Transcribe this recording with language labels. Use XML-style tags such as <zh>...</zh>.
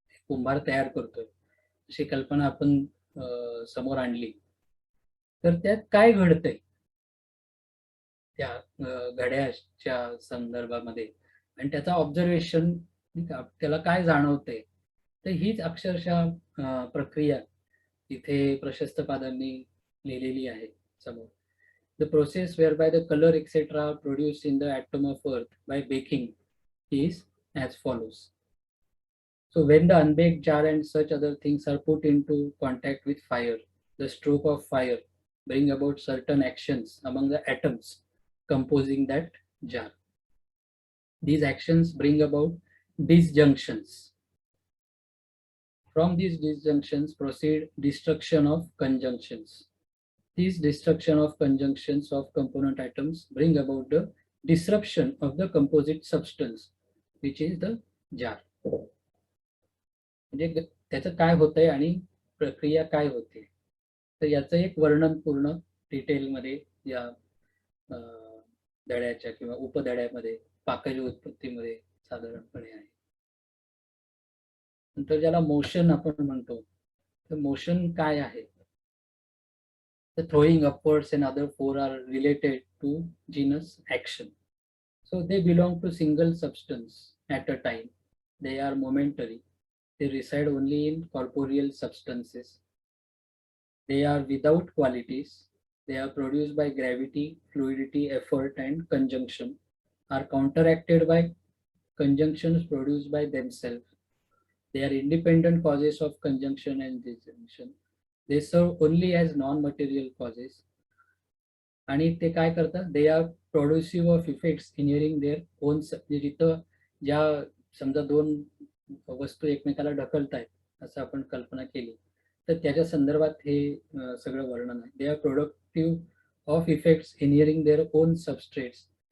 <mr>कुंभार तयार करतोय, अशी कल्पना आपण समोर आणली तर त्यात काय घडतंय त्या घड्याच्या संदर्भामध्ये आणि त्याचा ऑब्झर्वेशन त्याला काय जाणवतंय, तर हीच अक्षरशः प्रक्रिया इथे प्रशस्तपादांनी लिहिलेली आहे समोर.</mr> <en>The process whereby the color etc. produced in the atom of earth by baking is as follows. So when the unbaked jar and such other things are put into contact with fire, the stroke of fire bring about certain actions among the atoms composing that jar. These actions bring about disjunctions. From these disjunctions proceed destruction of conjunctions. These destruction of conjunctions of component atoms bring about the disruption of the composite substance, which is the jar.</en> <mr>म्हणजे त्याचं काय होतंय आणि प्रक्रिया काय होते, तर याचं एक वर्णन पूर्ण डिटेलमध्ये या धड्याच्या किंवा उपधड्यामध्ये पाकज उत्पत्तीमध्ये साधारणपणे आहे. नंतर ज्याला मोशन आपण म्हणतो, तर मोशन काय आहे.</mr> <en>The throwing upwards and other four are related to genus action. So they belong to single substance at a time. They are momentary. They reside only in corporeal substances. They are without qualities. They are produced by gravity, fluidity, effort, and conjunction, are counteracted by conjunctions produced by themselves. They are independent causes of conjunction and disjunction. They serve only as non-material causes.</en> <mr>आणि ते काय करतात,</mr> <en>They are productive of effects inhering their own.</en> <mr>जिथं ज्या समजा दोन वस्तू एकमेकाला ढकलतायत असं आपण कल्पना केली, तर त्याच्या संदर्भात हे सगळं वर्णन आहे.</mr> <en>They are productive of effects inhering their own substrates.</en>